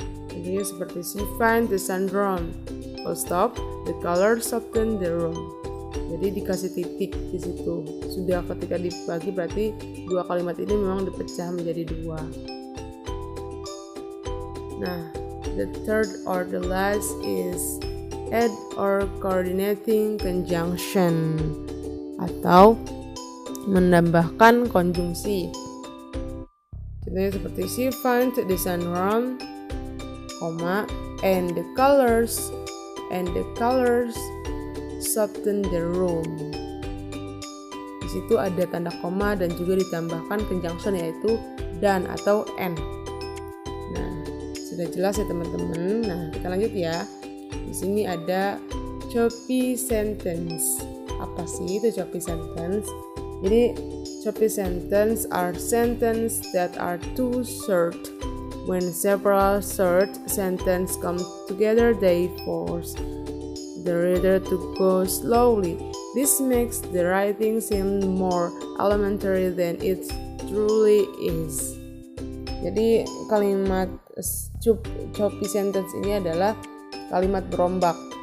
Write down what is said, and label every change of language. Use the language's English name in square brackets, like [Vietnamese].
[Indonesian] Contohnya seperti [English] she find the sunroom, full stop, the color soften the room. [Indonesian] Jadi dikasih titik di situ. Sudah ketika dibagi berarti dua kalimat ini memang dipecah menjadi dua. [English] Nah, the third or the last is add or coordinating conjunction [Indonesian] atau menambahkan konjungsi. Contohnya seperti [English] she finds the sunroom, and the colors soften the room. [Indonesian] Di situ ada tanda koma dan juga ditambahkan conjunction, yaitu dan atau and. Nah, sudah jelas ya teman-teman. Nah, kita lanjut ya. Di sini ada choppy sentence. Apa sih itu choppy sentence? [English] Jadi choppy sentence are sentence that are too short. When several short sentences come together, they force the reader to go slowly. This makes the writing seem more elementary than it truly is. [Indonesian] Jadi kalimat choppy sentence ini adalah kalimat berombak.